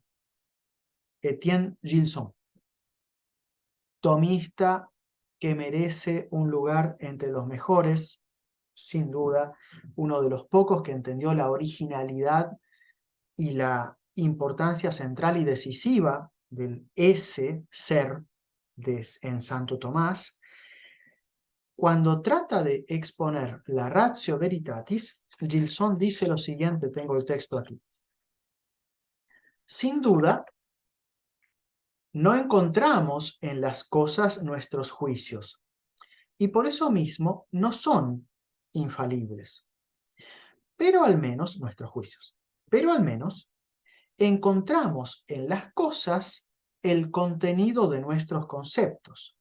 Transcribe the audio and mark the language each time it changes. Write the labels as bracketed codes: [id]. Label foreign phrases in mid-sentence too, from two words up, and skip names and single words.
[es] Etienne Gilson, tomista que merece un lugar entre los mejores, sin duda, uno de los pocos que entendió la originalidad y la importancia central y decisiva del ese ser en Santo Tomás, cuando trata de exponer la [la] ratio veritatis, [es] Gilson dice lo siguiente, tengo el texto aquí. Sin duda, no encontramos en las cosas nuestros juicios, y por eso mismo no son infalibles. Pero al menos, nuestros juicios, pero al menos encontramos en las cosas el contenido de nuestros conceptos.